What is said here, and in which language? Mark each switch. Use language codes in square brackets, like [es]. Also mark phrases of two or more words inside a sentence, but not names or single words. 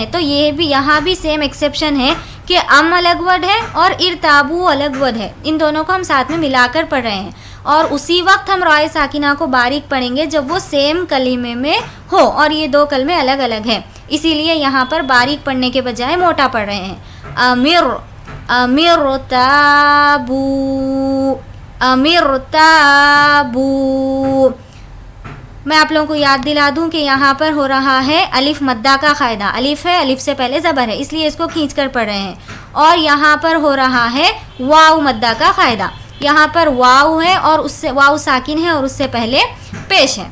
[ur] تو یہ بھی یہاں بھی [en] same exception [ur] ہے کہ الگ ورڈ ہے اور ارتابو الگ ورڈ ہے، ان دونوں کو ہم ساتھ میں ملا کر پڑھ رہے ہیں. اور اسی وقت ہم رائے ساکنہ کو باریک پڑھیں گے جب وہ سیم کلمے میں ہو اور یہ دو کلمے الگ الگ ہیں، اسی لیے یہاں پر باریک پڑھنے کے بجائے موٹا پڑھ رہے ہیں. [ar] امر. امر تابو. امر تابو. [ur] میں آپ لوگوں کو یاد دلا دوں کہ یہاں پر ہو رہا ہے الف مدہ کا قاعدہ. الف ہے، الف سے پہلے زبر ہے، اس لیے اس کو کھینچ کر پڑھ رہے ہیں. اور یہاں پر ہو رہا ہے واو مدہ کا قاعدہ. یہاں پر واو ہے اور اس سے واو ساکن ہے اور اس سے پہلے پیش ہے.